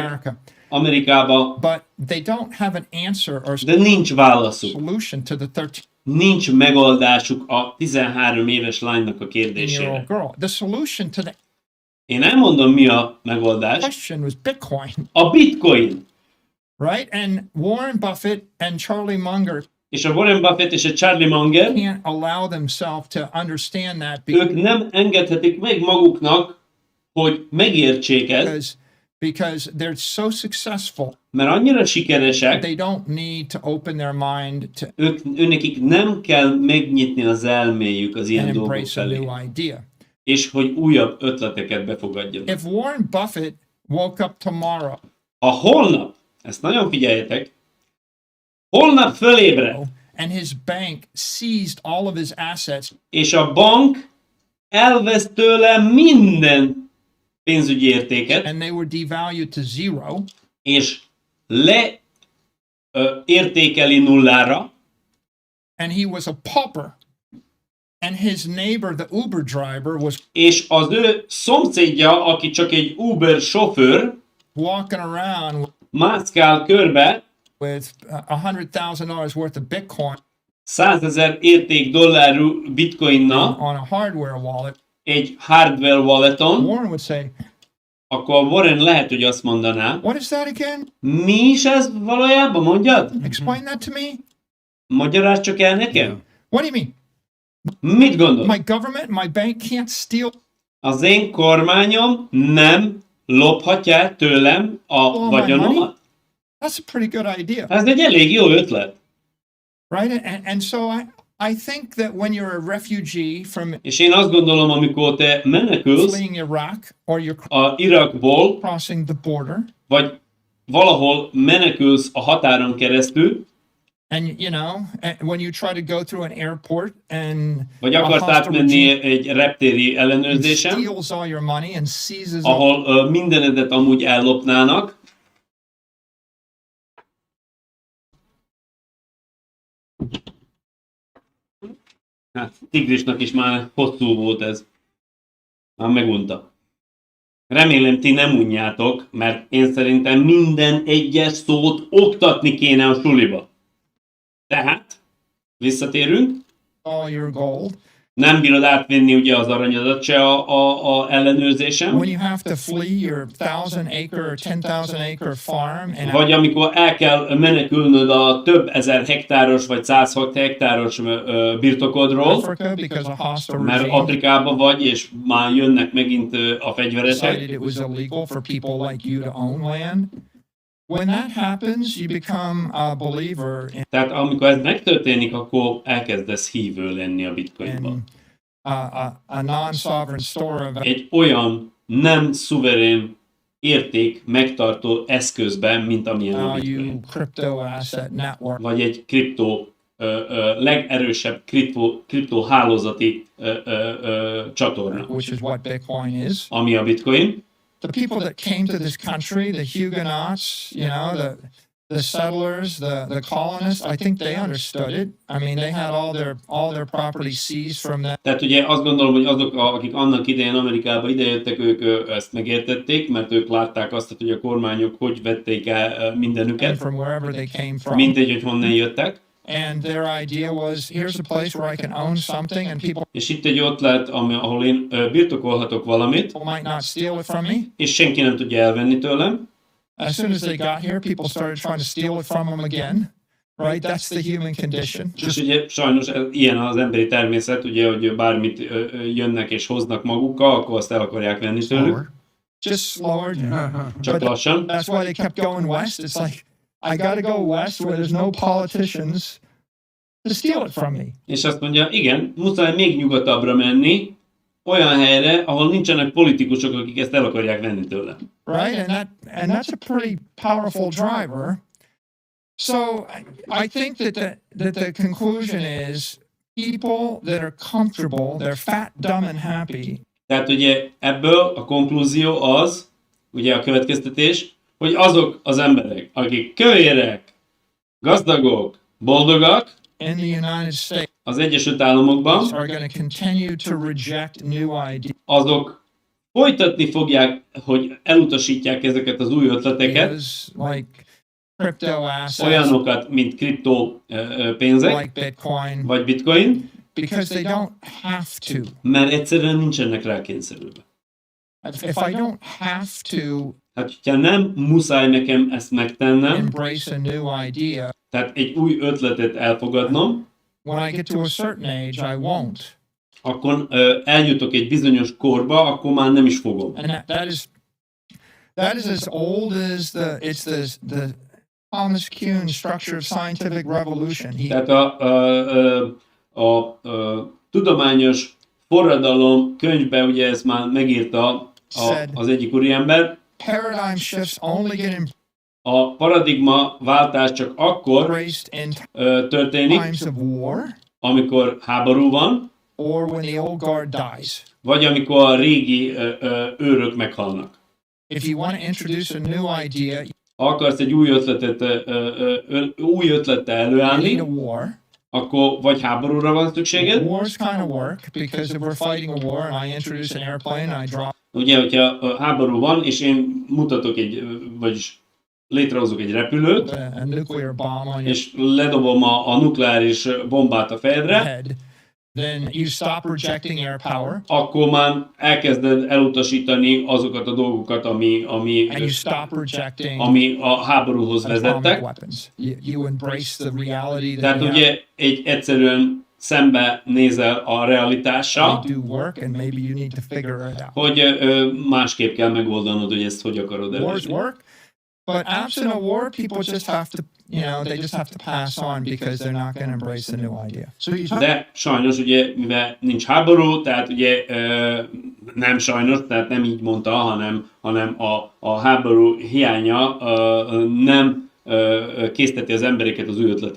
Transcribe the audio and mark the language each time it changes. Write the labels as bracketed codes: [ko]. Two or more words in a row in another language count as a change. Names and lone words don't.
[en] America, [hu] Amerikában, [en] but they don't have an answer or [hu] de nincs válaszuk. [en] solution to the 13-year-old [hu] Nincs megoldásuk a 13 éves lánynak a kérdésére. [en] girl. The solution to the [hu] Én elmondom, mi a megoldás. [en] question was Bitcoin, [hu] A bitcoin. [en] right? And Warren Buffett and Charlie Munger [hu] És a Warren Buffett és a Charlie Munger, [en] can't allow themselves to understand that because [hu] ők nem engedhetik meg maguknak, hogy megértsék ezt, [en] because they're so successful, [hu] mert annyira sikeresek, [en] they don't need to open their mind to [hu] őnekik nem kell megnyitni az elméjük az ilyen [en] and [hu] dolgok [en] embrace a [hu] felé, [en] new idea. [hu] és hogy újabb ötleteket befogadjanak. [en] If Warren Buffett woke up tomorrow [hu] Ha holnap, ezt nagyon figyeljetek, holnap fölébred, [en] and his bank seized all of his assets, [hu] és a bank elvesz tőle minden pénzügyi értéket, [en] and they were devalued to zero. [hu] és értékeli nullára, [en] And he was a pauper. And his neighbor, the Uber driver, was [hu] és az ő szomszédja, aki csak egy Uber sofőr, [en] walking around [hu] mászkál körbe [en] with $100,000 worth of Bitcoin [hu] 100 000 érték dollárú bitcoinnal [en] on a hardware wallet. [hu] egy [en] hardware walleton, Warren would say, [hu] akkor Warren lehet, hogy azt mondaná, [en] "What is that again? [hu] mi is ez valójában, mondjad? [en] Explain that to me. [hu] Magyarázd csak el nekem. [en] What do you mean? [hu] Mit gondol? [en] My government, my bank can't steal." [hu] Az én kormányom nem lophatja tőlem a [en] my [hu] vagyonomat? [en] That's a pretty good idea, [hu] Ez egy elég jó ötlet. [en] right? And so I think that when you're a refugee from [hu] És én azt gondolom, amikor te menekülsz [en] fleeing Iraq or you're [hu] a Irakból, [en] crossing the border, [hu] vagy valahol menekülsz a határon keresztül, [en] and when you try to go through an airport and [hu] vagy a akarsz [en] hostile [hu] átmenni [en] regime [hu] egy reptéri ellenőrzésen, steals all your money and seizes all, ahol mindenedet amúgy ellopnának, hát Tigrisnak is már hosszú volt ez. Már megunta. Remélem ti nem unjátok, mert én szerintem minden egyes szót oktatni kéne a suliba. Tehát, visszatérünk, [en] all your gold. [hu] nem bírod átvinni ugye az aranyadat se a ellenőrzésen, [en] When you have to flee your 1,000 acre or 10,000 acre farm and [hu] vagy amikor el kell menekülnöd a több ezer hektáros vagy 100 hektáros birtokodról, [en] Africa because a hostile [hu] mert [en] regime [hu] Afrikában vagy, és már jönnek megint a fegyveresek. [en] decided it was illegal for people like you to own land. When that happens, you become a believer [hu] Tehát amikor ez megtörténik, akkor elkezdesz hívő lenni a bitcoinban. [en] in a non-sovereign store of [hu] Egy olyan nem szuverén érték megtartó eszközben, mint amilyen a [en] value [hu] bitcoin. [en] crypto asset network. [hu] Vagy egy legerősebb kriptó hálózati csatorna, [en] Which is what Bitcoin is. [hu] ami a bitcoin. [en] The people that came to this country, the Huguenots, the settlers, the colonists, I think they understood it. I mean, they had all their property seized from that. [hu] Tehát ugye azt gondolom, hogy azok, akik annak idején Amerikába idejöttek, ők ezt megértették, mert ők látták azt, hogy a kormányok hogy vették el [en] And [hu] mindenüket, [en] from wherever they came from. [hu] mindegy, hogy honnan jöttek. [en] And their idea was, here's a place where I can own something and people [hu] És itt egy ötlet, ahol én birtokolhatok valamit, [en] might not steal it from me. [hu] és senki nem tudja elvenni tőlem. [en] As soon as they got here, people started trying to steal it from them again. Right? That's the human condition. [hu] És ugye sajnos ilyen az emberi természet, ugye, hogy bármit jönnek és hoznak magukkal, akkor azt el akarják venni tőlük. [en] Just slower. [hu] Csak lassan. [en] That's why they kept going west. It's like, I got to go west where there's no politicians to steal it from me. [hu] És azt mondja, igen, muszáj még nyugatabbra menni, olyan helyre, ahol nincsenek politikusok, akik ezt el akarják venni tőle. [en] Right? And that's a pretty powerful driver. So I think that the conclusion is people that are comfortable, they're fat, dumb, and happy. [hu] Tehát ugye ebből a konklúzió az, ugye a következtetés, hogy azok az emberek, akik kövérek, gazdagok, boldogak, [en] In the United States [hu] az Egyesült Államokban, [en] are going to continue to reject new ideas [hu] azok folytatni fogják, hogy elutasítják ezeket az új ötleteket, [en] like crypto assets, [hu] olyanokat, mint kriptó pénzek, [en] like Bitcoin, [hu] vagy bitcoin, [en] because they don't have to. [hu] mert egyszerűen nincsenek rá kényszerülve. [en] If I don't have to [hu] Hát, hogyha nem muszáj nekem ezt megtennem, [en] embrace a new idea, [hu] tehát egy új ötletet elfogadnom, [en] when I get to a certain age, I won't. [hu] akkor eljutok egy bizonyos korba, akkor már nem is fogom. [en] And that is as old as the Thomas Kuhn structure of scientific revolution. [hu] Tehát a tudományos forradalom könyvben ugye ezt már megírta az egyik úriember, [en] Paradigm shifts only get [hu] a paradigma váltás csak akkor [en] embraced in [hu] történik, [en] times of war, [hu] amikor háború van, [en] or when the old guard dies. [hu] vagy amikor a régi őrök meghalnak. [en] If you want to introduce a new idea, [hu] Ha akarsz egy új ötlettel [en] you need a [hu] előállni, [en] war. [hu] akkor vagy háborúra van szükséged. [en] Wars kind of work because if we're fighting a war and I introduce an airplane and I drop [hu] Ugye, hogyha háború van, és én mutatok vagyis létrehozok egy repülőt, [en] a nuclear bomb on your [hu] és ledobom a nukleáris bombát a fejedre, [en] head, then you stop rejecting air power [hu] akkor már elkezded elutasítani azokat a dolgokat, ami [en] and you stop rejecting [hu] a háborúhoz [en] atomic [hu] vezettek. [en] weapons. You embrace the reality that [hu] Tehát [en] you [hu] ugye egyszerűen szembe nézel a realitással, [en] they do work and maybe you need to figure it out. [hu] hogy másképp kell megoldanod, hogy ezt hogy akarod [en] Wars [hu] elérni. [en] work, but absent a war, people just have to, they just have to pass on because they're not going to embrace the new idea. So you talk, [hu] De sajnos ugye, mivel nincs háború, tehát ugye nem sajnos, tehát nem így mondta, hanem a háború hiánya nem készteti az embereket az új ötletek